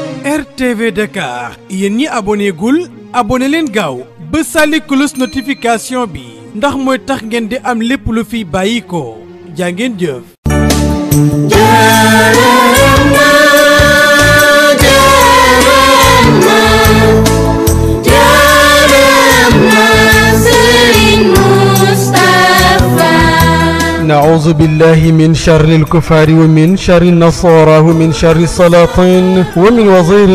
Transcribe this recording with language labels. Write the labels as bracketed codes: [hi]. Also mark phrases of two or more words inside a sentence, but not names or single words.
[wo] RTV Dakar yéen ñi abonné gul abonné leen gaaw ba sali [fr] cloche notification [wo] bi ndax mooy tax ngeen di am lépp lu fi bàyyi ko jaa ngeen jëf. [ar] نعوذ بالله من شر الكفار ومن شر النصارى ومن شر السلاطين ومن وزير